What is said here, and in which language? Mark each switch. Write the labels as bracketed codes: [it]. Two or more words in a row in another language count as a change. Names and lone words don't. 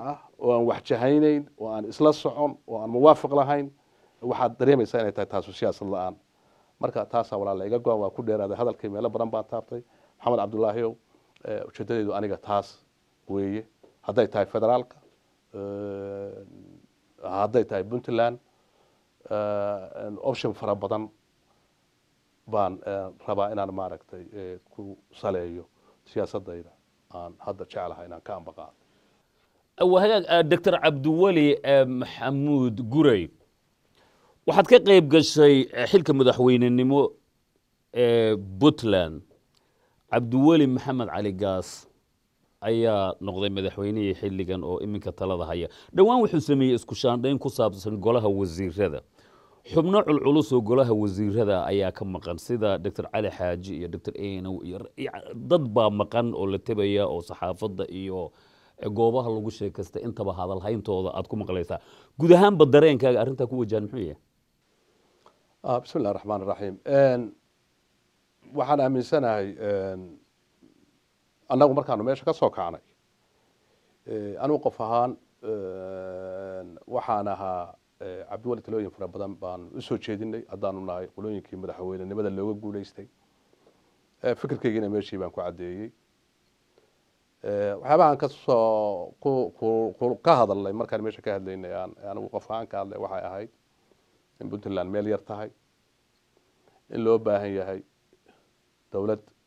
[so] ah oo aan wax jahaynayn oo aan isla socon oo aan muwaafaq lahayn waxaad dareemaysaa inay tahay taasu siyaasad la'aan marka taasaa walaal iga go'an waa ku dheeraaday hadalkii meelo badan baan taabtay maxamed cabdullaahiyow ujeedadeedu aniga taas weeye hadday tahay federaalka hadday tahay Puntland option fara badan baan rabaa inaan maaragtay ku saleeyo siyaasadayda aan hadda jecelahay inaan ka ambaqaado [ar] وهذا دكتور [so] عبد الولي محمود قري waxaad ka qayb gashay xilka madaxweynenimo Puntland Cabdiweli Maxamed Cali Gaas ayaa noqday madaxweynihii xilligan oo iminka talada haya dhawaan wuxuu sameeyay isku shaandhayn ku saabsan golaha wasiirada xubno culculus oo golaha wasiirada ayaa ka maqan sida Dr. Cali Xaaji iyo Dr. Eenow iyo dad baa maqan oo la tabaya oo saxaafadda iyo goobaha lagu sheekasta intaba hadal hayntooda aad ku maqlaysaa guud ahaanba dareenkaaga arrinta ku wajahan muxuu yahay [ar] بسم الله الرحمن الرحيم [so] waxaan aaminsanahay annagu markaanu meesha ka soo kacnay anigu qof ahaan waxaan ahaa Cabdiweli talooyin fara badan baan u soo jeedinay haddaanu nahay qolooyinkii madaxweynenimada looga guuleystay fikirkaygina meeshii baan ku cadeeyey waxyaabahan ka soo ka hadalnay markaan meesha ka hadlaynay anigu qof ahaan ka hadlay waxay ahayd in Puntland meel yar tahay in loo baahan yahay dawlad